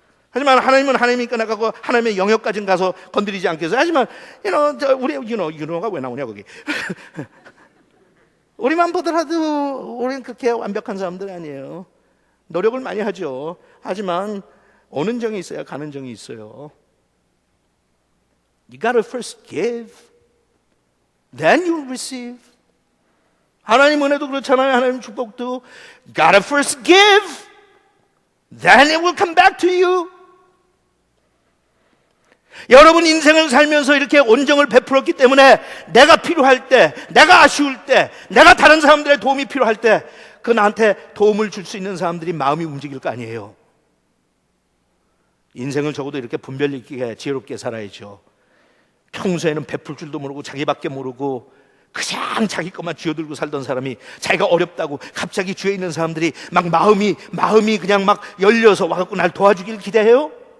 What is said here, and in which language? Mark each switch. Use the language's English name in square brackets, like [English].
[Korean] 하지만 하나님은 하나님이니까 내가 하나님의 영역까지는 가서 건드리지 않겠어요. 하지만 우리 유노가 왜 나오냐 거기. 우리만 보더라도 우리는 그렇게 완벽한 사람들 아니에요. 노력을 많이 하죠. 하지만 오는 정이 있어야 가는 정이 있어요. [English] You gotta first give, then you'll receive. [Korean] 하나님 은혜도 그렇잖아요. 하나님 축복도 [English] you gotta first give, then it will come back to you. [Korean] 여러분 인생을 살면서 이렇게 온정을 베풀었기 때문에 내가 필요할 때, 내가 아쉬울 때, 내가 다른 사람들의 도움이 필요할 때 그 나한테 도움을 줄 수 있는 사람들이 마음이 움직일 거 아니에요. 인생을 적어도 이렇게 분별 있게 지혜롭게 살아야죠. 평소에는 베풀 줄도 모르고 자기밖에 모르고 그냥 자기 것만 쥐어들고 살던 사람이 자기가 어렵다고 갑자기 주위에 있는 사람들이 막 마음이 그냥 막 열려서 와갖고 날 도와주길 기대해요?